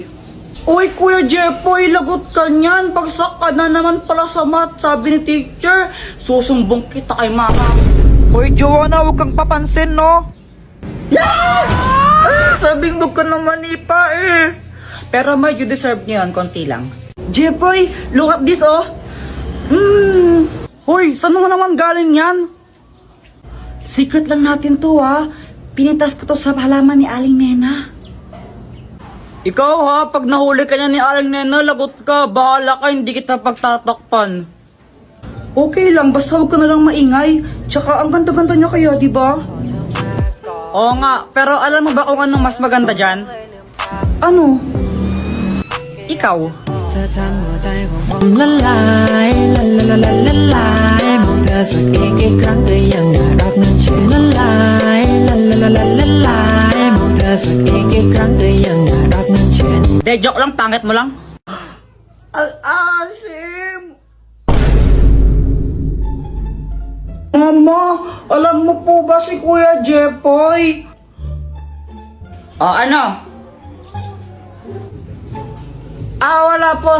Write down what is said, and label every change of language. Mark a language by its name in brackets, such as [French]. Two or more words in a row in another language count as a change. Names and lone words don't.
[Filipino] Uy, Kuya Jepoy, lagot ka niyan. Bagsak ka na naman pala sa math, sabi ni teacher. Susumbong kita kay mama. Uy, Joanna, huwag kang papansin, no? Sabing huwag ka naman ipa eh. Pero may you deserve niyan, konti lang. Jepoy, [English] look at this oh. [Filipino] Hoy, saan mo naman galing yan? Secret lang natin to, ha. Pinitas ko to sa halaman ni Aling Nena. Ikaw ha, pag nahuli ka niya ni Aling Nena, lagot ka. Bahala ka, hindi kita pagtatakpan. [English] Okay lang, [Filipino] basta huwag ka na lang maingay. Tsaka ang ganda-ganda niya kaya, di ba? Oo nga, pero alam mo ba kung anong mas maganda dyan? Ano? Ikaw. [Thai] เธอทำหัวใจของผมละลายละละละละละลายมองเธอสักอีกครั้งก็ยังน่ารักนั่นเชื่อละลายละละละละละลายมองเธอสักอีกครั้งก็ยังน่ารักนั่นเชื่อ [Filipino] De, joke lang, pangit mo lang. Al-asim! Mama, alam mo po ba si Kuya Jepoy? Ano? Wala po.